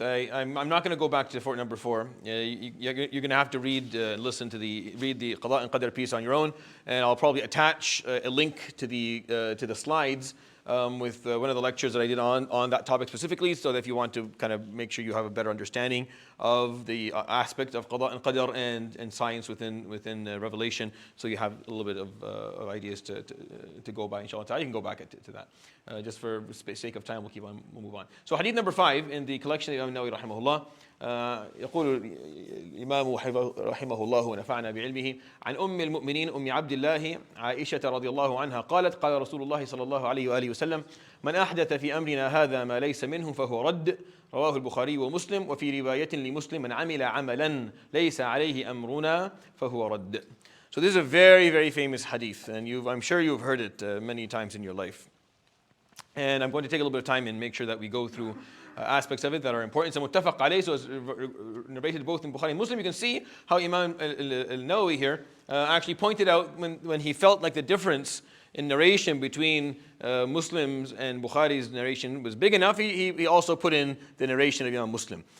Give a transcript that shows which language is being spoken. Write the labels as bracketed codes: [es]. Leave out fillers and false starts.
[en] I'm not going to go back to number 4. You're going to have to read the Qada and Qadr piece on your own, and I'll probably attach a link to the slides with one of the lectures that I did on that topic specifically, so that if you want to kind of make sure you have a better understanding of the aspect of Qada and Qadr and science within Revelation, so you have a little bit of ideas to go by, inshallah ta'ala. You can go back to that. Just for sake of time, we'll move on. So hadith number 5 in the collection of Imam Nawawi rahimahullah. [ar] يقول الإمام رحمه الله ونفعنا بعلمه عن أم المؤمنين أم عبد الله عائشة رضي الله عنها قالت قال رسول الله صلى الله عليه وآله وسلم من أحدث في أمرنا هذا ما ليس منه فهو رد رواه البخاري ومسلم وفي رواية لمسلم من عمل عملا ليس عليه أمرنا فهو رد. [en] So this is a very, very famous hadith, and I'm sure you've heard it many times in your life. And I'm going to take a little bit of time and make sure that we go through aspects of it that are important. So muttafaq alayh, so it's narrated both in Bukhari and Muslim. You can see how Imam al-Nawawi here actually pointed out when he felt like the difference in narration between Muslim's and Bukhari's narration was big enough, he also put in the narration of Imam Muslim.